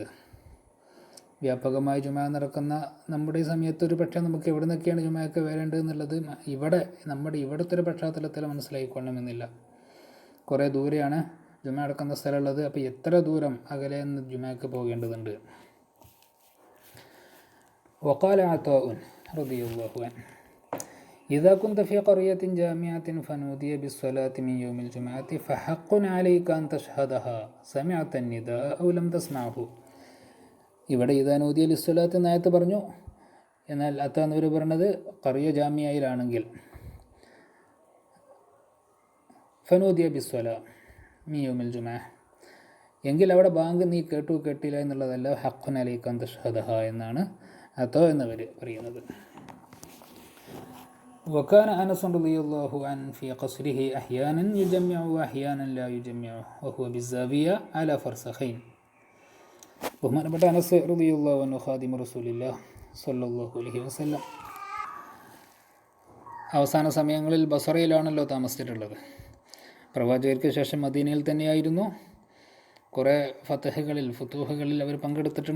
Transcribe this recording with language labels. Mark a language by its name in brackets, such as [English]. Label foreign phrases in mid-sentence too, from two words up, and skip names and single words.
[Malayalam] വ്യാപകമായി ജുമ നടക്കുന്ന നമ്മുടെ ഈ സമയത്ത് ഒരു പക്ഷേ നമുക്ക് എവിടുന്നൊക്കെയാണ് ജുമയൊക്കെ വരേണ്ടത് എന്നുള്ളത് നമ്മുടെ ഇവിടുത്തെ ഒരു പശ്ചാത്തലത്തിൽ മനസ്സിലായിക്കൊള്ളണമെന്നില്ല. കുറേ ദൂരെയാണ് ജുമ നടക്കുന്ന സ്ഥലമുള്ളത്. അപ്പോൾ എത്ര ദൂരം അകലെ നിന്ന് ജുമയ്ക്ക് പോകേണ്ടതുണ്ട്. [Arabic] وقال عطاء رضي الله عنه إذا كنت في قرية جامعة فنودي بالصلاة من يوم الجمعة فحق عليك أن تشهدها سمعت النداء أو لم تسمعه. [Malayalam] ഇവിടെ [Arabic] إذا نودي للصلاة [Malayalam] എന്നായത്ത് പറഞ്ഞു. എന്നാൽ അത്താന്നവർ പറഞ്ഞത് ഖറിയ ജാമിയയിലാണെങ്കിൽ [Arabic] فنودي بالصلاة من يوم الجمعة [Malayalam] എങ്കിൽ അവിടെ ബാങ്ക് നീ കേട്ടില്ല എന്നുള്ളതല്ല, [Arabic] حق عليك أن تشهدها [Malayalam] എന്നാണ് അത്തോ എന്നവർ പറയുന്നത്. [Arabic] وكان أنس رضي الله عنه في قصره أحيانا يجمع وأحيانا لا يجمع وهو بالزاوية على فرسخين. [Malayalam] ബഹുമാനപ്പെട്ട അനസ് [Arabic] رضي الله عنه خادم رسول الله صلى الله عليه وسلم [Malayalam] അവസാന സമയങ്ങളിൽ ബസറയിലാണല്ലോ താമസിച്ചിട്ടുള്ളത്. പ്രവാചകർക്ക് ശേഷം മദീനയിൽ തന്നെയായിരുന്നു. കുറേ ഫുതൂഹുകളിൽ അവർ പങ്കെടുത്തിട്ടുണ്ട്.